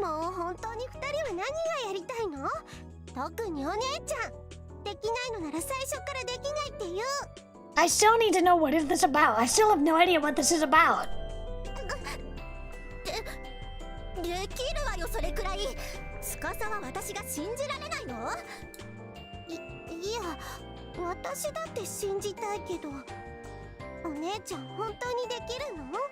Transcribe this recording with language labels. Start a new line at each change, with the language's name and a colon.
Japanese: もう本当に2人は何がやりたいの？特にお姉ちゃん。できないのなら最初からできないって言う。
English: I still need to know what is this about. I still have no idea what this is about.
Japanese: できるわよ、それくらい。司は私が信じられないの？いや、私だって信じたいけど。お姉ちゃん本当にできるの？